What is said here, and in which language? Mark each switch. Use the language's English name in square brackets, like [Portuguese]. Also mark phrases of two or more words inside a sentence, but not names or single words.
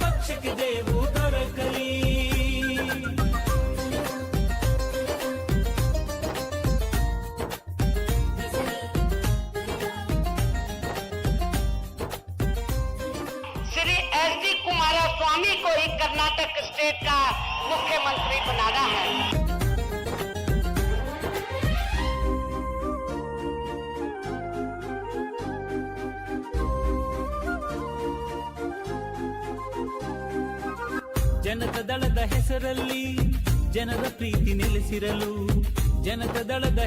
[Kannada] ದೇಶಕ್ಕೆ ಜಯವು ದೊರಕಲಿ. [Hindi] श्री SD कुमारस्वामी को ही कर्नाटक स्टेट का मुख्यमंत्री बनाना है. [Kannada] ಜನತಾ ದಳದ ಹೆಸರಲ್ಲಿ ಜನರ ಪ್ರೀತಿ ನೆಲೆಸಿರಲು, ಜನತಾ ದಳದ